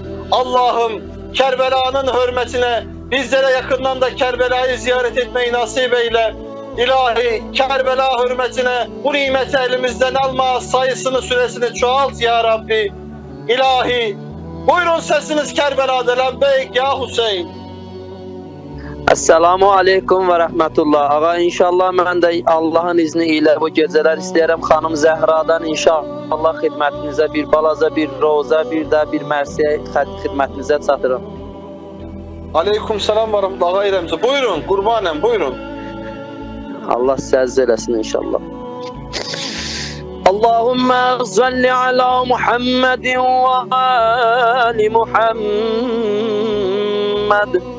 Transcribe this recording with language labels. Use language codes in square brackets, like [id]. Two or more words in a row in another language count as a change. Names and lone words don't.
[tr] Allah'ım Kerbela'nın hürmetine bizlere yakından da Kerbela'yı ziyaret etmeyi nasip eyle. İlahi Kerbela hürmetine bu nimeti elimizden alma, sayısını süresini çoğalt [ar] ya Rabbi. [tr] İlahi buyurun sesiniz Kerbela'da [ar] lebbeyk ya Hüseyin. Esselamu Aleyküm ve Rahmetullah. [az] Ağa inşallah mən də Allah'ın izni ilə bu gecələr istəyirəm xanım Zəhra'dan inşallah xidmətinizə bir balaca bir roza bir də bir mərsiyə xidmətinizə çatırım. [ar] Aleyküm selam ve rahmetullah ağa İremci. [az] Buyurun kurbanem buyurun. Allah sizi eləsin inşallah. [ar] Allahümme salli ala Muhammedin ve ali Muhammed.